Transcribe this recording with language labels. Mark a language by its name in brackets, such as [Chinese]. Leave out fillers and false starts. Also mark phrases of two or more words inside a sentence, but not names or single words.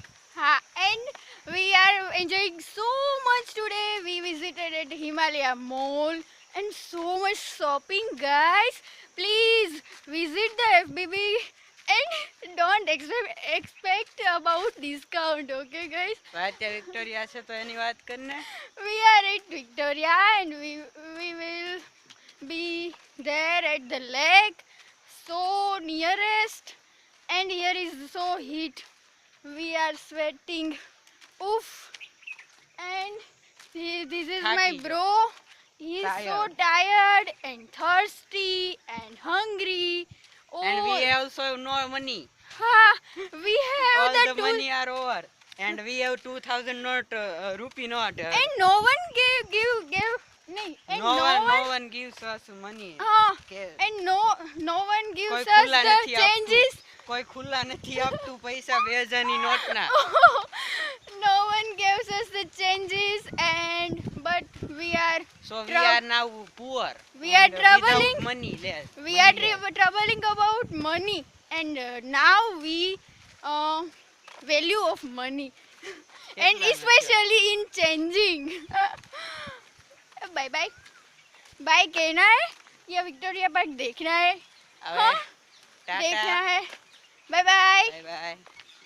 [English] And we are enjoying so much today. We visited at Himalaya Mall and so much shopping, guys. Please visit the FBB and don't expect about discount, okay, guys? [Gujarati] અત્યારે વિક્ટોરિયા છે તો એની વાત કરને. [English] We are at Victoria and we will be there at the lake, so nearest, and here is so heat. We are sweating. Oof. And this is my થાકી bro. He is so Tired. tired and thirsty and hungry. And we Oh, also no money. ha, we have All the the tool. money are over. And we have 2000 note, rupee note. And no one gave nahi, and No one gives us money. કે and no one gives કોઈ us ખુલ્લા the [Gujarati] નથી આપતું. [English] changes. [Gujarati] કોઈ ખુલ્લા નથી આપતું પૈસા 2000ની નોટના. [English] No one gives us the changes, and but we are So we Trou- are now poor. we are and traveling. Without money less. we money are less. troubling about money, and now we value of money, and [Gujarati] કેટલા નથી? [English] especially in changing. Bye bye. [Hindi] बाय कहना है या विक्टोरिया पार्क देखना है? હવે हाँ? ટાટા. देखना है. [English] bye bye. bye bye.